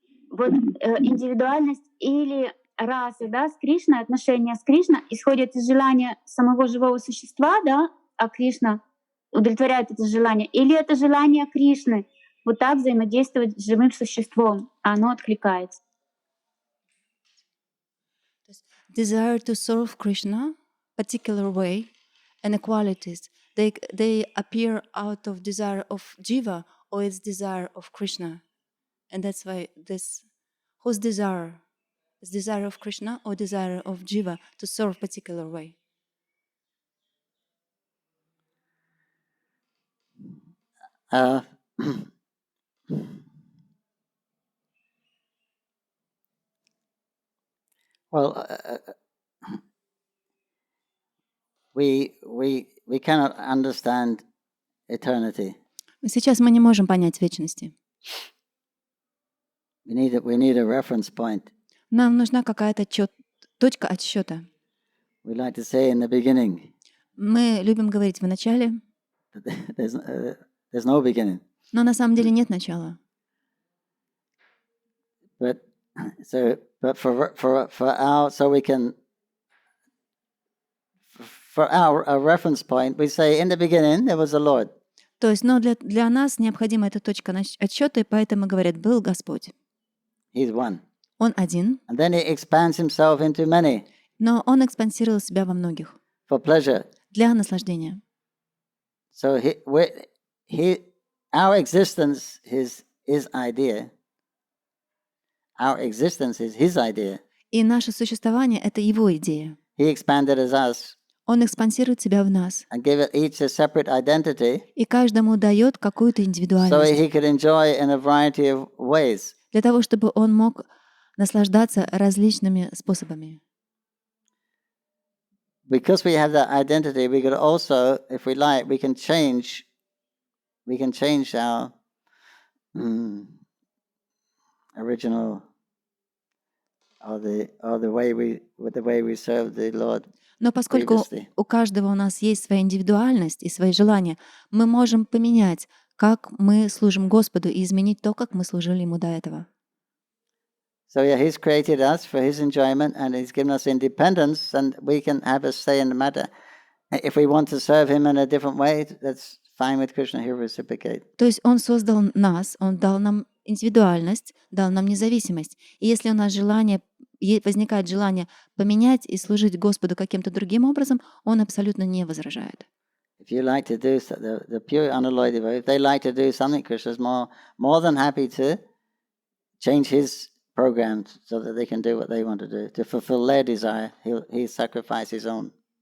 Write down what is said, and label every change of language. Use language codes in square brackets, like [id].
[ru] Вот индивидуальность или раса, да, с Кришной, отношения с Кришной исходят из желания самого живого существа, да, а Кришна удовлетворяет это желание, или это желание Кришны вот так взаимодействовать с живым существом, а оно откликается. [en] Desire to serve Krishna, particular way, and the qualities, they appear out of desire of Jiva or it's desire of Krishna. And that's why this, whose desire? Is desire of Krishna or desire of Jiva to serve particular way? Well, we cannot understand eternity. [ru] Сейчас мы не можем понять вечности. [en] We need a reference point. [ru] Нам нужна какая-то точка отсчета. [en] We like to say in the beginning. [ru] Мы любим говорить в начале. [en] There's no beginning. [ru] Но на самом деле нет начала. [en] But for our reference point, we say in the beginning there was a Lord. [ru] То есть, но для нас необходима эта точка отсчета, и поэтому говорят, был Господь. [en] He's one. [ru] Он один. [en] And then he expands himself into many. [ru] Но он экспансировал себя во многих. [en] For pleasure. [ru] Для наслаждения. [en] So our existence is his idea. Our existence is his idea. [ru] И наше существование — это его идея. [en] He expanded as us. [ru] Он экспансирует себя в нас. [en] And give it each a separate identity. [ru] И каждому дает какую-то индивидуальность. [en] So he could enjoy in a variety of ways. [ru] Для того, чтобы он мог наслаждаться различными способами. [en] Because we have that identity, we could also, if we like, we can change our original or the way we serve the Lord. [ru] Но поскольку у каждого у нас есть своя индивидуальность и свои желания, мы можем поменять, как мы служим Господу, и изменить то, как мы служили Ему до этого. [en] So yeah, He's created us for His enjoyment, and He's given us independence, and we can have a say in the matter. If we want to serve Him in a different way, that's fine with Krishna. He'll reciprocate. [ru] То есть Он создал нас, Он дал нам индивидуальность, дал нам независимость. И если у нас возникает желание поменять и служить Господу каким-то другим образом, Он абсолютно не возражает. [en] If you like to do the pure unalloyed devotee, if they like to do something, Krishna's more than happy to change His program so that they can do what they want to do. To fulfill their desire, He sacrifice His own.